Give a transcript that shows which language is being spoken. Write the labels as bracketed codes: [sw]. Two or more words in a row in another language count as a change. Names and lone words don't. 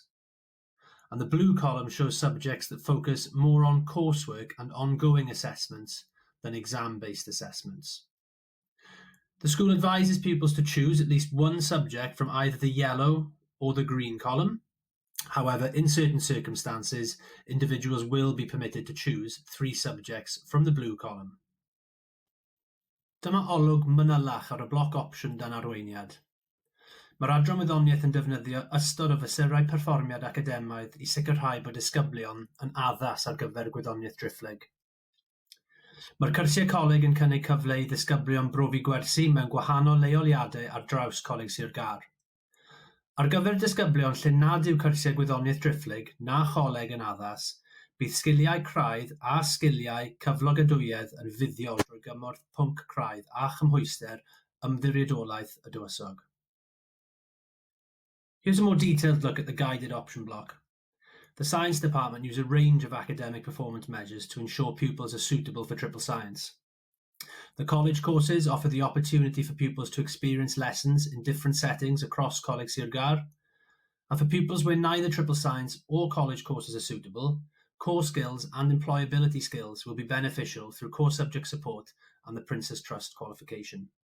[en] And the blue column shows subjects that focus more on coursework and ongoing assessments than exam-based assessments. The school advises pupils to choose at least one subject from either the yellow or the green column. However, in certain circumstances, individuals will be permitted to choose 3 subjects from the blue column. [cy] Dyma olwg manylach ar y bloc opsiwn dan arweiniad. Mae'r Adran Wyddoniaeth yn defnyddio ystod o fesurau perfformiad academaidd i sicrhau bod disgyblion yn addas ar gyfer gwyddoniaeth drifflig. Mae'r cyrsiau coleg yn cynnig cyfle i ddisgyblion brofi gwersi mewn gwahanol leoliadau ar draws Coleg Sir Gar. Ar gyfer disgyblion lle nad yw cyrsiau gwyddoniaeth drifflig na choleg yn addas, bydd sgiliau craidd a sgiliau cyflogadwyedd yn fuddiol drwy gymorth pwnc craidd a chymhwyster ymddiriedolaeth y dywysog. [en] Here's a more detailed look at the guided option block. The Science Department use a range of academic performance measures to ensure pupils are suitable for triple science. The college courses offer the opportunity for pupils to experience lessons in different settings across Coleg Sir Gar, and for pupils where neither triple science or college courses are suitable, core skills and employability skills will be beneficial through core subject support and the Prince's Trust qualification.